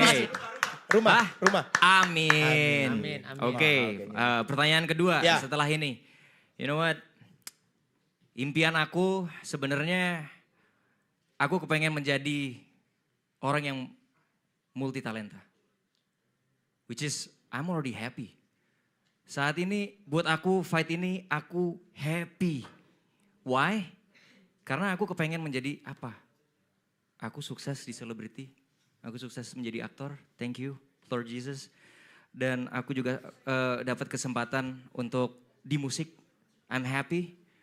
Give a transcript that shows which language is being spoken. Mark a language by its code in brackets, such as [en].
[id] Mas. Rumah, Ah? rumah. Amin. Amin, amin. Oke, pertanyaan kedua Ya. setelah ini. [en] You know what? [id] Impian aku sebenarnya aku kepengen menjadi orang yang multi talenta. [en] Which is I'm already happy. [id] Saat ini buat aku fight ini aku happy. Why? Karena aku kepengen menjadi apa? Aku sukses di selebriti. Aku sukses menjadi aktor, [en] thank you Lord Jesus. [id] Dan aku juga dapat kesempatan untuk di musik, [en] I'm happy.